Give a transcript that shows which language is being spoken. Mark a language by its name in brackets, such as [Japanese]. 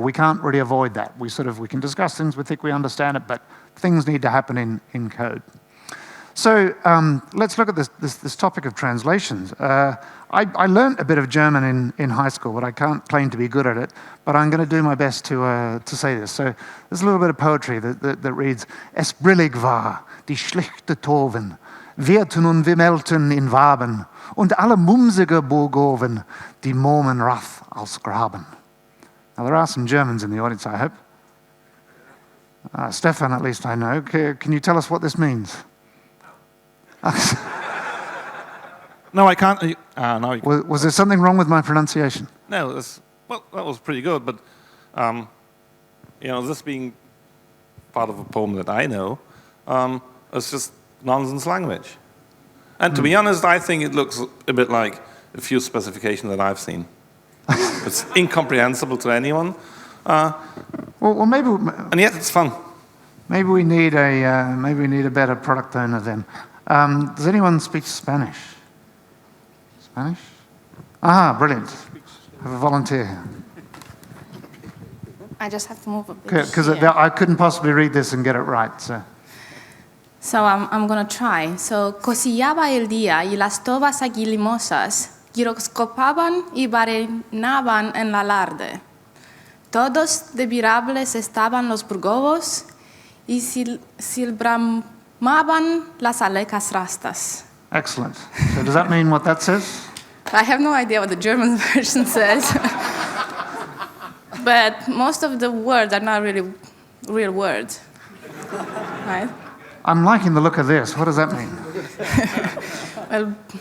[English] We can't really avoid that. We can discuss things, we think we understand it, but things need to happen in code. So let's look at this topic of translations. I learned a bit of German in high school, but I can't claim to be good at it. But I'm going to do my best to say this. So there's a little bit of poetry that reads: [German] Es brillig war, die schlichte Toven, wirten und wimmelten in Waben, und alle mumsige Burgoven, die Momen rath als Graben. [English] Now there are some Germans in the audience, I hope. Stefan, at least I know. Can you tell us what this means? No, I can't. No, was there something wrong with my pronunciation? No, that was pretty good. But you know, this being part of a poem that I know, it's just nonsense language. And to be honest, I think it looks a bit like a few specifications that I've seen. It's incomprehensible to anyone. Well, maybe. And yet it's fun. Maybe we need a better product owner then. Does anyone speak Spanish? Spanish? Ah, brilliant. Have a volunteer here. I just have to move a bit. Because I couldn't possibly read this and get it right. So I'm going to try. [Spanish] So, cosillaba el día y las tobas aguilimosas giroscopaban y barrenaban en la alarde. Todos debirables estaban los burgobos y silbramaban las alecas rastas. [English] Excellent. So does that mean what that says? I have no idea what the German version says. But most of the words are not really real words. Right? I'm liking the look of this. What does that mean? Well,